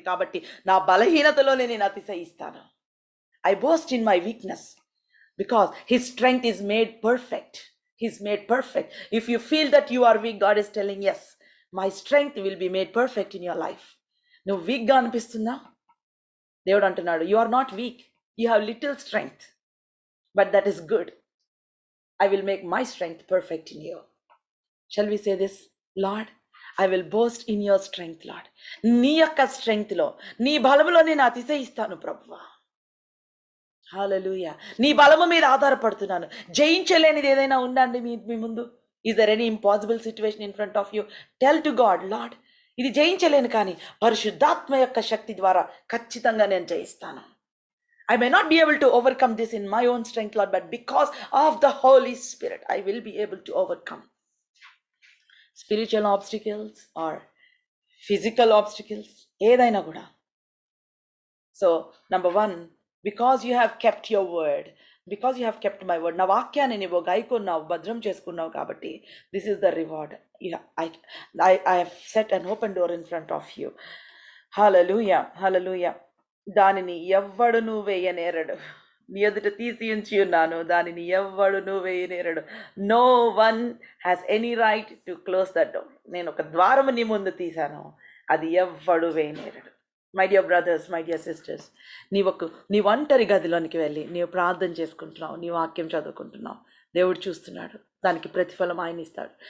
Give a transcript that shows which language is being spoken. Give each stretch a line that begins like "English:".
Telugu: కాబట్టి నా బలహీనతలోనే నేను అతిశయిస్తాను.
English: I boast in my weakness because his strength is made perfect. He's made perfect. If you feel that you are weak, God is telling, yes, my strength will be made perfect in your life.
Telugu: నువ్వు వీక్గా అనిపిస్తుందా? దేవుడు అంటున్నాడు,
English: you are not weak, you have little strength, but that is good. I will make my strength perfect in you. Shall we say this? Lord, I will boast in your strength, Lord.
Telugu: నీ యొక్క strength లో, నీ బలములో నేను అతిశయిస్తాను ప్రభువా. హల్లెలూయా. నీ బలము మీద ఆధారపడుతున్నాను. జయించలేనిది ఏదైనా ఉందండి మీ ముందు?
English: Is there any impossible situation in front of you? Tell to God, Lord,
Telugu: ఇది జయించలేను, కానీ పరిశుద్ధాత్మ యొక్క శక్తి ద్వారా ఖచ్చితంగా నేను జయిస్తాను.
English: I may not be able to overcome this in my own strength, Lord, but because of the Holy Spirit, I will be able to overcome spiritual obstacles or physical obstacles,
Telugu: ఏదైనా కూడా.
English: So, number one, because you have kept your word, because you have kept my word,
Telugu: నా వాక్యాన్ని నీవు గాయకున్నావు, భద్రం చేసుకున్నావు కాబట్టి,
English: this is the reward. I have set an open door in front of you. Hallelujah, hallelujah.
Telugu: దానిని ఎవ్వడును వేయనేరడు. నీ ఎదుట తీసి ఉంచి ఉన్నాను, దానిని ఎవ్వడును వేయనేరడు.
English: No one has any right to close the door.
Telugu: నేను ఒక ద్వారము నీ ముందు తీశాను, అది ఎవ్వడు వేయనేరడు.
English: my dear brothers, my dear sisters,
Telugu: నీ ఒంటరి గదిలోనికి వెళ్ళి నీవు ప్రార్థన చేసుకుంటున్నావు, నీ వాక్యం చదువుకుంటున్నావు, దేవుడు చూస్తున్నాడు, దానికి ప్రతిఫలం ఆయన ఇస్తాడు.